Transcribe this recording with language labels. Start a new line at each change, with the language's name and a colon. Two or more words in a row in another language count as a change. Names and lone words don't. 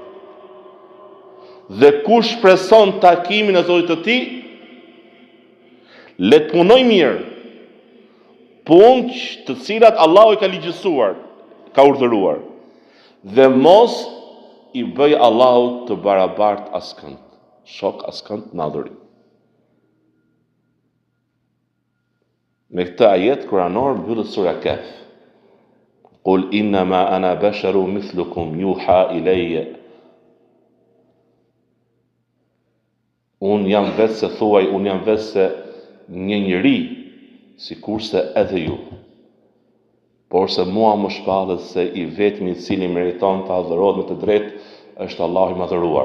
Albanian: Dhe kush shpreson takimin e Zotit të tij, le të punoj mirë, punë të cilat Allahu i ka ligjësuar, ka urdhëruar, dhe mos i bëj Allahut të barabart askënd, shok askënd në adhurim. Me këtë ajet kuranor mbyllet sura Kaf.
Arabic: قل إنما أنا بشر مثلكم يوحى إلي.
Albanian: Unë jam vetë se thuaj, unë jam vetë se një njeri, sikurse edhe ju. Por se mua më shpallet se i vetmi i cili meriton të adhurohet me të drejtë është Allahu i madhëruar.